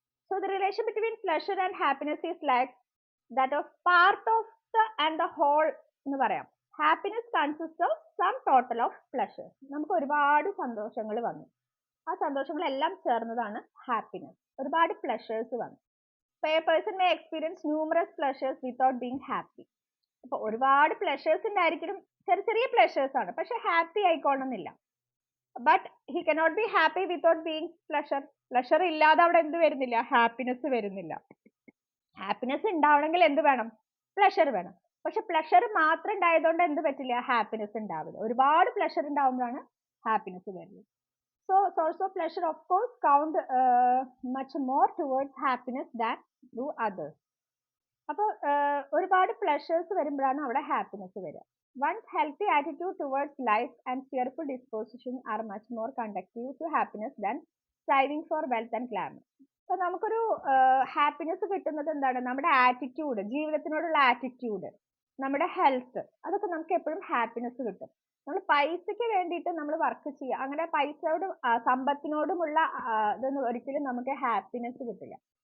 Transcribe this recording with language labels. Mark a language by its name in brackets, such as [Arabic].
[English] so the relation between pleasure and happiness is like that of part of the and the whole [Malayalam] എന്ന് പറയാം. [English] Happiness consist of sum total of pleasure. [Malayalam] നമുക്ക് ഒരുപാട് സന്തോഷങ്ങൾ വന്നു, ആ സന്തോഷങ്ങളെല്ലാം ചേർന്നതാണ് ഹാപ്പിനെസ്. ഒരുപാട് പ്ലഷേഴ്സ് വന്നു. [English] A person may experience numerous pleasures without being happy. [Malayalam] അപ്പോൾ ഒരുപാട് പ്ലഷേഴ്സ് ഉണ്ടായിരിക്കും, ചെറിയ പ്ലഷേഴ്സ് ആണ്, പക്ഷെ happy ആയിക്കോണമെന്നില്ല. [English] But he cannot be happy without being pleasure. [Malayalam] Pleasure ഇല്ലാതെ അവിടെ എന്ത് വരുന്നില്ല, ഹാപ്പിനെസ് വരുന്നില്ല. ഹാപ്പിനെസ് ഉണ്ടാവണമെങ്കിൽ എന്ത് വേണം, പ്ലഷർ വേണം. പക്ഷെ പ്ലഷർ മാത്രം ഉണ്ടായതുകൊണ്ട് എന്ത് പറ്റില്ല, ഹാപ്പിനെസ് ഉണ്ടാവില്ല. ഒരുപാട് പ്ലഷർ ഉണ്ടാവുമ്പോഴാണ് ഹാപ്പിനെസ് വരുന്നത്. [English] So source of pleasure of course count much more towards happiness than do others. [Malayalam] അപ്പോൾ ഒരുപാട് പ്ലഷേഴ്സ് വരുമ്പോഴാണ് അവിടെ ഹാപ്പിനെസ് വരിക. [English] One's healthy attitude towards life and cheerful disposition are much more conducive to happiness than striving for wealth and glamour. [Malayalam] അപ്പോൾ നമുക്കൊരു happiness കിട്ടുന്നത് എന്താണ്, നമ്മുടെ ആറ്റിറ്റ്യൂഡ്, ജീവിതത്തിനോടുള്ള ആറ്റിറ്റ്യൂഡ്, നമ്മുടെ ഹെൽത്ത്, അതൊക്കെ നമുക്ക് എപ്പോഴും ഹാപ്പിനെസ് കിട്ടും. നമ്മൾ പൈസയ്ക്ക് വേണ്ടിയിട്ട് നമ്മൾ വർക്ക് ചെയ്യുക, അങ്ങനെ പൈസയോടും സമ്പത്തിനോടുമുള്ള ഇതൊന്നും ഒരിക്കലും നമുക്ക് ഹാപ്പിനെസ് കിട്ടില്ല.